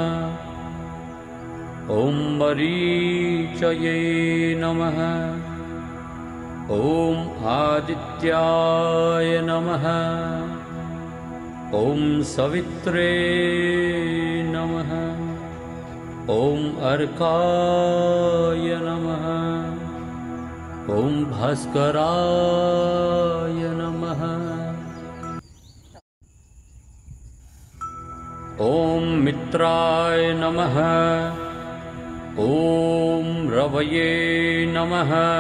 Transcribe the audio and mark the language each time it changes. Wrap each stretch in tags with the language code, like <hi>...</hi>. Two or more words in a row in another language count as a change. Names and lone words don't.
<sa>ඕම් මරීචයේ නමః. ඕම් ආදිත්‍යාය නමః. ඕම් සවිත්‍රේ නමః. ඕම් අර්කාය नमः। ॐ भास्कराय नमः। ॐ मित्राय नमः। ॐ रवये नमः।</sa>